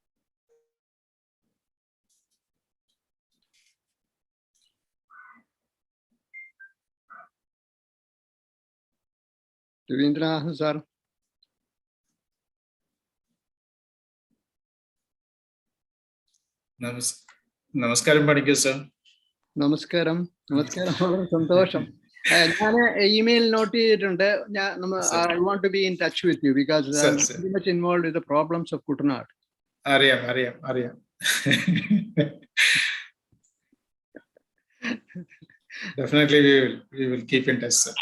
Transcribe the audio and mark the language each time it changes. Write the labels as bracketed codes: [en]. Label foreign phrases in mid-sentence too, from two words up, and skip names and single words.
[en] Ravindra, sir. [ml] Namaskaram, Panikku, sir. Namaskaram. Namaskaram. വളരെ സന്തോഷം. ഞാൻ email note ചെയ്തിട്ടുണ്ട്. [en] I want to be in touch with you because I'm very much involved with the problems of Kutanad. [ml] അറിയാം. [en] Definitely we will keep in touch, sir.